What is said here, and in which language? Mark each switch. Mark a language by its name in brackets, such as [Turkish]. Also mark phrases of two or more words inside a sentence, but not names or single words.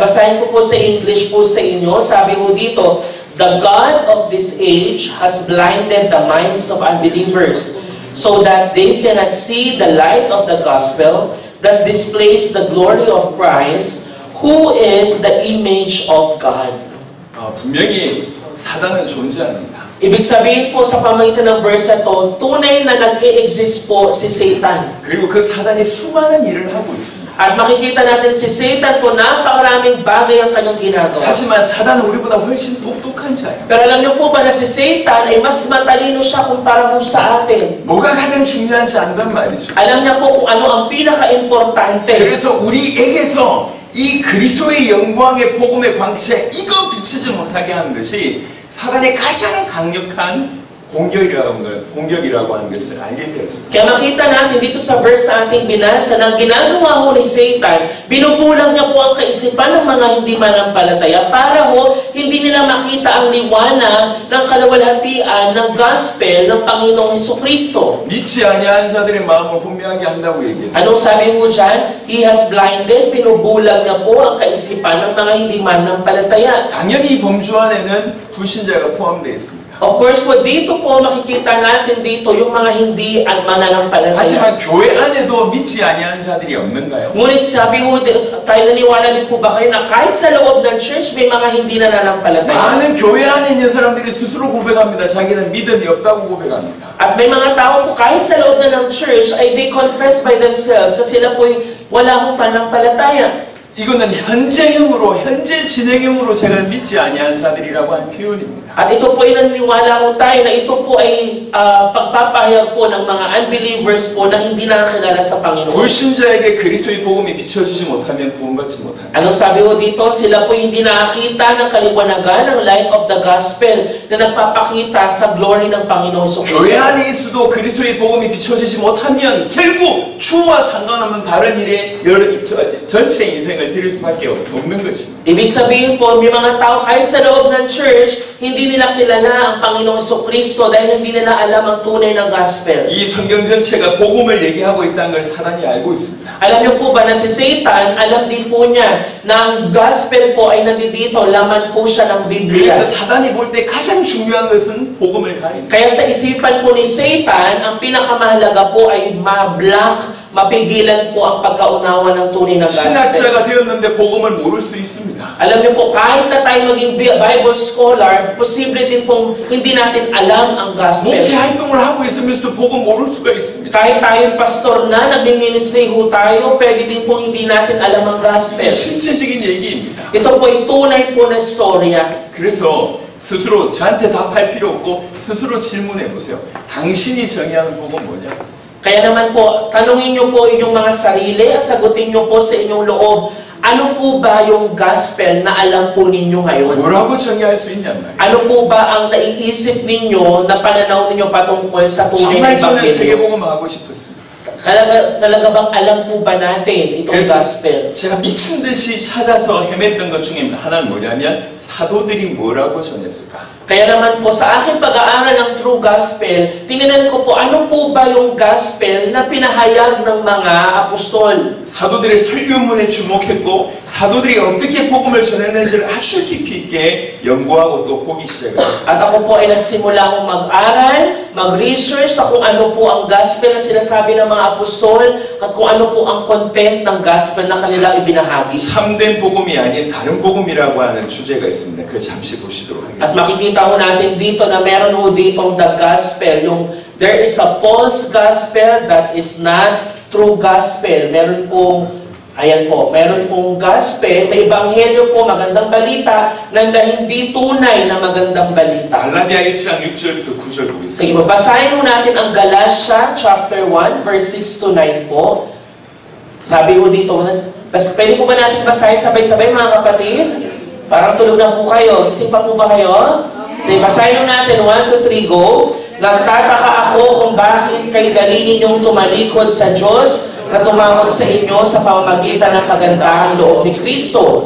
[Filipino] Basahin ko po sa English po sa inyo. Sabi po dito, [English] the God of this age has blinded the minds of unbelievers so that they cannot see the light of the gospel that displays the glory of Christ, who is the image of God. [Korean] 분명히 사단은 존재합니다. [Filipino] Ibig sabihin po sa pamagitan ng verse na to, tunay na nag-e-exist po si Satan. [Korean] 그리고 그 사단이 수많은 일을 하고 있습니다. [Filipino] At makikita natin si Satan po, napakaraming bagay ang kanyang ginagawa. [Korean] 하지만 사단은 우리보다 훨씬 똑똑한 자예요. [Filipino] Pero alam niyo po ba na si Satan ay mas matalino siya kumpara po sa atin. [Korean] 뭐가 가장 중요한지 안단 말이죠. [Filipino] Alam niya po kung ano ang pinaka-importante. [Korean] 그래서 우리에게서 이 그리스도의 영광의 복음의 광채 이거 비치지 못하게 하는 것이 사단의 가장 강력한 공격이라고 하는 것을 알게 되었습니다. [Filipino] Kaya makita natin dito sa verse na ating binasa na ginagawa ho ni Satan, binubulang niya po ang kaisipan ng mga hindi manampalataya para ho hindi nila makita ang liwanag ng kalawalhatian ng gospel ng Panginoong Hesukristo. [Korean] 믿지 아니한 자들의 마음을 혼미하게 한다고 얘기했어요. [Filipino] Anong sabi mo dyan? [English] He has blinded, [Filipino] binubulang niya po ang kaisipan ng mga hindi manampalataya. [Korean] 당연히 이 범주 안에는 불신자가 포함되어 있습니다. [English] Of course [Filipino] po, dito po makikita natin dito yung mga hindi mananampalataya. [Korean] 하지만 교회 안에도 믿지 아니하는 자들이 없는가요? [Filipino] Ngunit sabi mo, tayo naniwala din po ba kayo na kahit sa loob ng church may mga hindi nananampalataya? [Korean] 많은 교회 안에 있는 사람들이 스스로 고백합니다. 자기는 믿음이 없다고 고백합니다. [Filipino] At may mga tao po kahit sa loob na ng church ay [English] they confess by themselves [Filipino] na sila po'y wala hong pananampalataya. [Korean] 이거는 현재형으로, 현재 진행형으로 제가 믿지 아니하는 자들이라고 하는 표현입니다. [Filipino] At ito po ay naniniwala ko tayo na ito po ay pagpapahayag po ng mga unbelievers po na hindi nakakilala sa Panginoon. [Korean] 불신자에게 그리스도의 복음이 비춰지지 못하면 구원받지 못합니다. [Filipino] Anong sabi ko dito? Sila po hindi nakakita ng kaliwanagan ng [English] light of the gospel [Filipino] na nagpapakita sa glory ng Panginoong Jesucristo. [Korean] 교회 안에 있어도 그리스도의 복음이 비춰지지 못하면 결국 주와 상관없는 다른 일에 전체 인생을 드릴 수밖에 없는 것입니다. [Filipino] Ibig sabihin po, may mga tao kahit sa loob ng church, hindi nila kilala ang Panginoong Jesucristo dahil hindi nila alam ang tunay ng gospel. [Korean] 이 성경 전체가 복음을 얘기하고 있다는 걸 사단이 알고 있습니다. [Filipino] Alam niyo po ba na si Satan, alam din po niya na ang gospel po ay nandito, laman po siya ng Biblia. [Korean] 그래서 사단이 볼 때 가장 중요한 것은 복음을 가립니다. [Filipino] Kaya sa isipan po ni Satan, ang pinakamahalaga po ay ma-block, mapigilan po ang pagkaunawa ng tunay na gospel. [Korean] 신학자가 되었는데 복음을 모를 수 있습니다. [Filipino] Alam niyo po, kahit na tayo maging [English] Bible scholar, [Filipino] posible din pong hindi natin alam ang gospel. [Korean] 목회 활동을 하고 있으면서도 복음 모를 수가 있습니다. [Filipino] Kahit tayo pastor na, nag-ministry ho tayo, pwede din pong hindi natin alam ang gospel. [Korean] 실제적인 얘기입니다. [Filipino] Ito po ay tunay po na storya. [Korean] 그래서 스스로 저한테 답할 필요 없고 스스로 질문해 보세요. 당신이 정의하는 복은 뭐냐? [Filipino] Kaya naman po, tanungin niyo po inyong mga sarili at sagutin niyo po sa inyong loob, ano po ba yung gospel na alam po ninyo ngayon? [Korean] 뭐라고 정의할 수 있냔 말이에요. [Filipino] Ano po ba ang naiisip ninyo na pananaw ninyo patungkol sa tunay [Korean] 정말 [Filipino] na [Korean] 저는 [Filipino] Ebanghelyo? [Korean] 세계복음 하고 싶었습니다. [Filipino] Talaga bang alam po ba natin itong gospel? [Korean] 제가 미친 듯이 찾아서 헤맸던 것 중에 하나는 뭐냐면 사도들이 뭐라고 전했을까? [Filipino] Kaya naman po sa aking pag-aaral ng [English] true gospel, [Filipino] tingnan ko po ano po ba yung gospel na pinahayag ng mga apostol. [Korean] 사도들의 설교문에 주목했고 사도들이 어떻게 복음을 전했는지를 아주 깊이 있게 연구하고 또 보기 시작했습니다. [Filipino] At ako po ay nagsimula akong mag-aral, mag-research sa kung ano po ang gospel na sinasabi ng mga apostol at kung ano po ang content ng gospel na kanilang ibinahagi. [Korean] 참된 복음이 아닌 다른 복음이라고 하는 주제가 있습니다. 그걸 잠시 보시도록 [Filipino] At [Korean] 하겠습니다. [Filipino] makikita ho natin dito na meron ho ditong [English] the gospel, [Filipino] yung [English] there is a false gospel that is not true gospel. [Filipino] Meron pong, ayan po, meron pong gospel, may ebanghelyo po, magandang balita, na hindi tunay na magandang balita. [Korean] 갈라디아 1장 6절부터 9절 [Filipino] Sige, [Korean] 보겠습니다. [Filipino] basahin ho natin ang Galatia [English] chapter 1, verse 6 to 9 [Filipino] po. Sabi ho dito, pwede po ba natin basahin sabay-sabay mga kapatid? Parang tulog na po kayo. Isip pa po ba kayo? Sige, basahin natin. 1, 2, 3, go. Nagtataka ako kung bakit kayo dali ninyong tumalikod sa Diyos na tumawag sa inyo sa pamamagitan ng kagandahang loob ni Kristo.